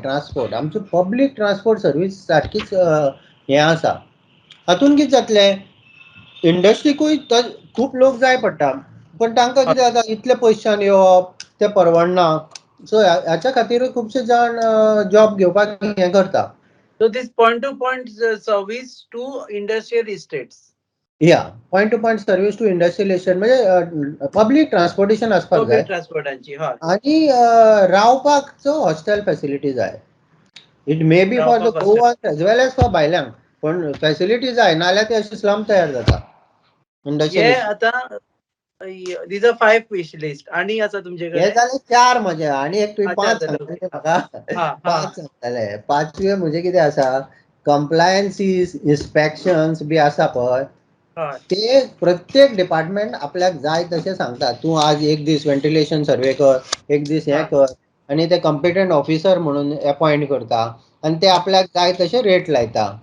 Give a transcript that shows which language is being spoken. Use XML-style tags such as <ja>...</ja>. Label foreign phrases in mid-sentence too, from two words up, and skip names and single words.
<kok>ट्रान्सपोर्ट आमची</kok> <en>public transport service</en> <kok>सारकीच हें आसा. हातून कितें जातलें, इंडस्ट्रीकूय खूब लोक जाय पडटा, पण तांकां कितें जाता, इतले पयशान येवप तें परवडना. सो हाच्या खातीरूय खुबशे जाण जॉब घेवपाक हें करता.</kok> <en>So this point to point service to industrial estates. या point to point service to industrial estate म्हणजे public transportation</en> <kok>आसपाक जाय. आनी रावपाकचो</kok> <en>hostel facility</en> <kok>जाय.</kok> <en>it may be for the Goans as well as for</en> <kok>भायल्यांक, पण फॅसिलिटी जाय, नाल्यार ते अशें स्लम तयार जाता.</kok> <en>These are 5 wish list.</en> <kok>आणि आसा तुमचेकडे? हे जाले 4 म्हजे, आनी एक तुवें 5 सांगतले म्हाका. 5 सांगतले. 5वें म्हणजे कितें आसा,</kok> <en>compliances inspections</en> <kok>बी आसा पळय, ते प्रत्येक डिपार्टमेंट आपल्याक जाय तशें सांगता. तूं आज एक दीस</kok> <en>ventilation survey</en> <kok>कर, एक दीस हें कर, आनी ते</kok> <en>competent officer</en> <kok>म्हणून अपॉयंट करता, आनी ते आपल्याक जाय तशें रेट लायता.</kok>